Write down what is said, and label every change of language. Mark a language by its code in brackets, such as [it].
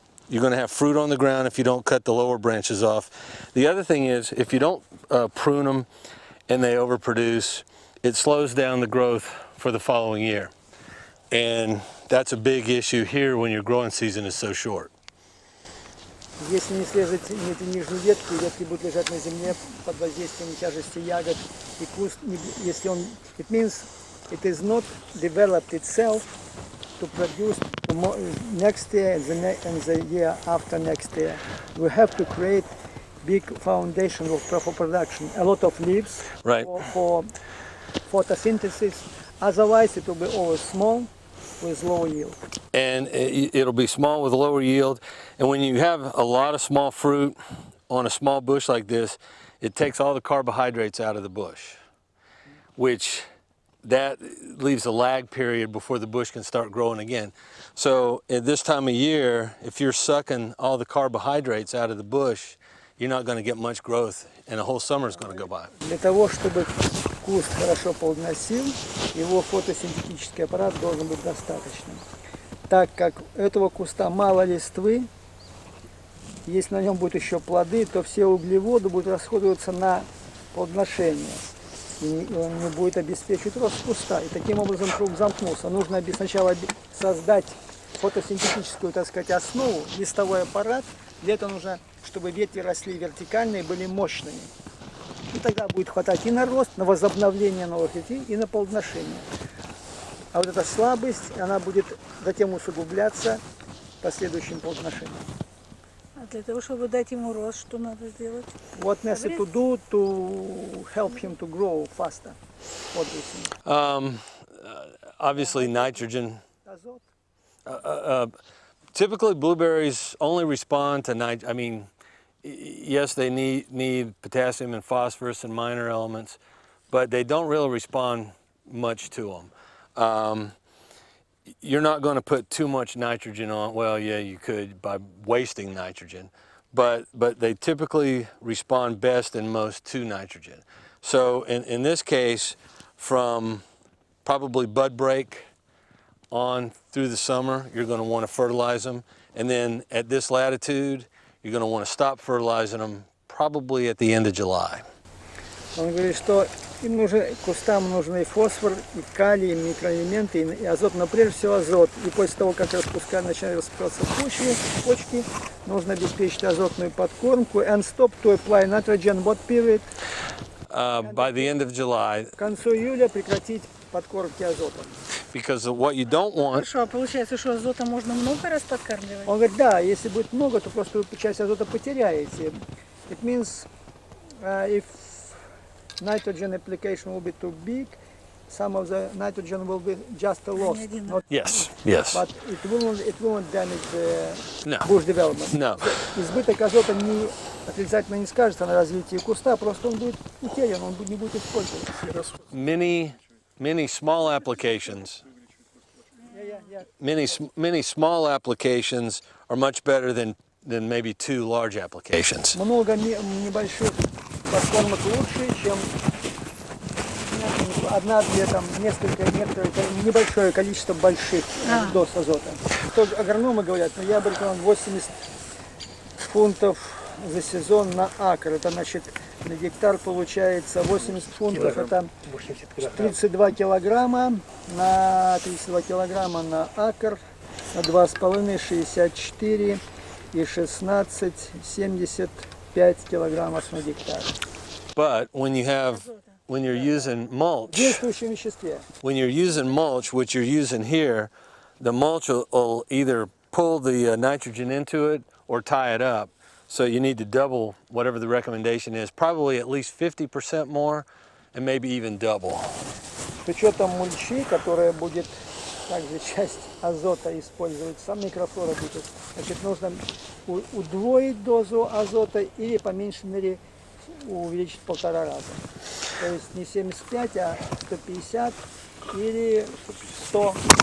[en] You're going to have fruit on the ground if you don't cut the lower branches off. The other thing is, if you don't prune them and they overproduce, it slows down the growth for the following year. And that's a big issue here when your growing season is so short. [ru] Если не срезать эти нижние ветки, ветки будут лежать на земле под воздействием тяжести ягод, и куст, если он, [en] it means it is not developed itself to produce next year [ru] and the year after next year. [en] We have to create big foundation for production, a lot of leaves Right. for photosynthesis. Otherwise, it will be always small with low yield. And it'll be small with lower yield. And when you have a lot of small fruit on a small bush like this, it takes all the carbohydrates out of the bush, which that leaves a lag period before the bush can start growing again. So at this time of year, if you're sucking all the carbohydrates out of the bush, you're not going to get much growth, and a whole summer is going to go by. [ru] Для того, чтобы куст хорошо плодоносил, его фотосинтетический аппарат должен быть достаточным. Так как у этого куста мало листвы, если на нем будут еще плоды, то все углеводы будут расходоваться на плодоношение. И он не будет обеспечивать рост куста. И таким образом круг замкнулся. Нужно сначала создать фотосинтетическую, так сказать, основу, листовой аппарат. Для этого нужно, чтобы ветви росли вертикально и были мощными. И тогда будет хватать и на рост, на возобновление новых ветвей, и на плодоношение. А вот эта слабость, она будет затем усугубляться последующим плодоношением. А для того, чтобы дать ему рост, что надо сделать? [en] What necessary to do to help him to grow faster? What do you think? Obviously nitrogen. [ru] Азот? [en] Typically blueberries only respond to nitrogen. I mean, yes, they need potassium and phosphorus and minor elements, but they don't really respond much to them. You're not going to put too much nitrogen on. Well, yeah, you could by wasting nitrogen, but they typically respond best and most to nitrogen. So in this case, from probably bud break on through the summer, you're going to want to fertilize them, and then at this latitude, you're going to want to stop fertilizing them probably at the end of July. [ru] Он говорит, что им нужен, кустам нужны и фосфор, и калий, и микроэлементы, и азот, но прежде всего азот. И после того, как начинают распускаться почки, нужно обеспечить азотную подкормку. [en] And stop to apply nitrogen what period? By the end of July. [ru] К концу июля прекратить подкормки азотом. [en] Because what you don't want. [ru] Хорошо, а получается, что азота можно много раз подкармливать? Он говорит, да, если будет много, то просто вы часть азота потеряете. [en] It means if nitrogen application will be too big, some of the nitrogen will be just a loss. Yes. But it won't damage the No. bush development. No. [ru] Избыток азота отрицательно не скажется на развитии куста, просто он будет утерян, он не будет использоваться. [en] Many small applications. Yeah. Many small applications are much better than maybe two large applications. [ru] Много небольших подкормок лучше, чем одна-две, там, некоторое небольшое количество больших доз азота. То агрономы говорят, но я бы рекомендовал 80 фунтов за сезон на акр. Это значит, на гектар получается 80 фунтов, это 32 килограмма на акр, на 2,5, 64 и 16, 75 килограммов на гектар. [en] But when you're using mulch, [ru] Действующем веществе. [en] when you're using mulch, which you're using here, the mulch will either pull the nitrogen into it or tie it up. So you need to double whatever the recommendation is, probably at least 50% more, and maybe even double. [ru] С учетом мульчи, которая будет также часть азота использовать, сам микрофлора будет, значит, нужно удвоить дозу азота или по меньшей мере увеличить в 1,5 раза. То есть не 75, а 150 или 100.